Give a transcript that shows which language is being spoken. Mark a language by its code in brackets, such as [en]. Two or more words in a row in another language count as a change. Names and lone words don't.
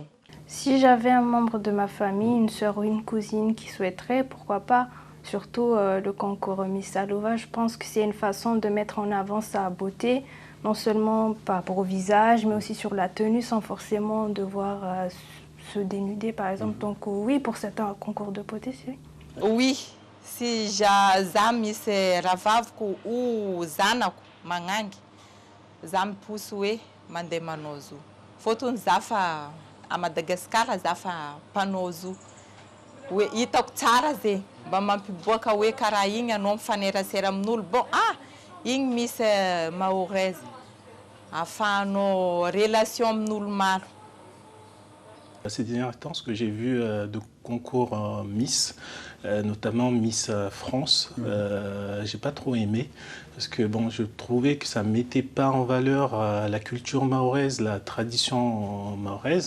[fr] Si j'avais un membre de ma famille, une sœur ou une cousine qui souhaiterait, pourquoi pas, surtout le concours Miss Salouva, je pense que c'est une façon de mettre en avant sa beauté, non seulement par rapport au visage, mais aussi sur la tenue, sans forcément devoir se dénuder, par exemple. Donc oui, pour certains concours de beauté, c'est oui. [buc] Si já misy ravaviko ou zanako magnangy, za miposy hoe mandeha manao zo. Fôtony za fa [fr] à Madagascar, [buc] za fa mpanao zo. hoe hitako tsara zay mba mampiboaka hoe karaha igny anao mifanerasera amin'olo bon igny misy mahoraise ahafahanao relation amin'olo maro. [fr] Ces derniers temps, ce que j'ai vu de concours Miss, notamment Miss France, j'ai pas trop aimé parce que bon, je trouvais que ça mettait pas en valeur la culture mahoraise, la tradition mahoraise.